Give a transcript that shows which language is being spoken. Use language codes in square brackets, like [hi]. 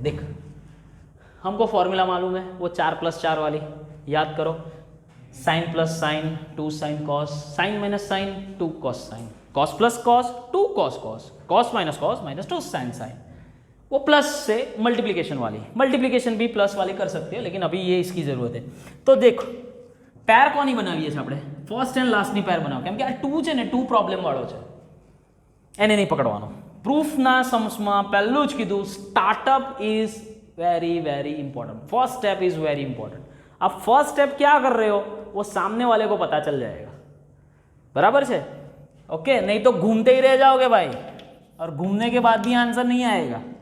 [hi] देख हमको फॉर्मूला मालूम है वो 4+4 वाली, याद करो, sign plus sign 2 sine cos, sign minus sign 2 cos sine, cos plus cos 2 cos cos, cos minus 2 sign sign. वो प्लस से मल्टीप्लिकेशन वाली, मल्टीप्लिकेशन भी प्लस वाली कर सकते हो, लेकिन अभी ये इसकी ज़रूरत है। [gu] तो देखो पैर कोनी बनावीए छे આપણે, ફર્સ્ટ એન્ડ લાસ્ટની પેર બનાવો, કેમ કે આ 2 છે ને 2 પ્રોબ્લેમ વાળો છે, એને નહીં પકડવાનો। પ્રૂફના सम्सમાં પહેલું જ કીધું [en] Startup is very very important, first step is very important. [hi] अब फर्स्ट स्टेप क्या कर रहे हो वो सामने वाले को पता चल जाएगा, बराबर है? ओके नहीं तो घूमते ही रह जाओगे भाई, और घूमने के बाद भी आंसर नहीं आएगा।